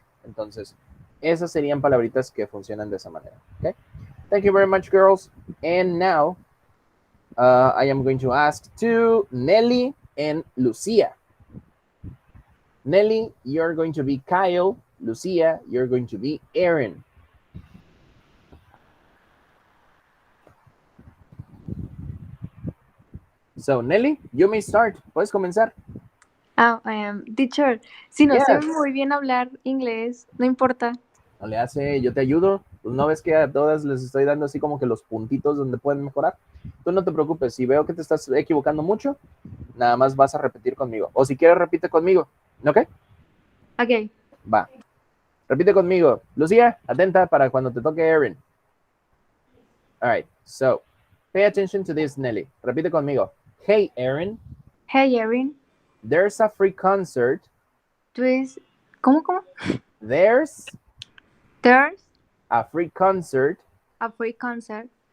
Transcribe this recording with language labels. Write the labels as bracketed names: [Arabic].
[Spanish] Entonces, esas serían palabritas que funcionan de esa manera, ¿ok? [English] Thank you very much, girls. And now, I am going to ask to Nelly and Lucia. Nelly, you're going to be Kyle. Lucia, you're going to be Aaron. So, Nelly, you may start. [Spanish] Puedes comenzar. Teacher, si no sé [English] Yes. [Spanish] muy bien hablar inglés, no importa. No le hace, yo te ayudo. Pues no ves que a todas les estoy dando así como que los puntitos donde pueden mejorar. Tú no te preocupes, si veo que te estás equivocando mucho, nada más vas a repetir conmigo. O si quieres, repite conmigo. ¿Ok? Ok. Va. Repite conmigo. Lucía, atenta para cuando te toque Aaron. [English] All right, so pay attention to this, Nelly. [Spanish] Repite conmigo. [English] Hey, Aaron. Hey, Erin. There's a free concert. [Spanish] ¿Cómo? [English] There's There's a free concert a free concert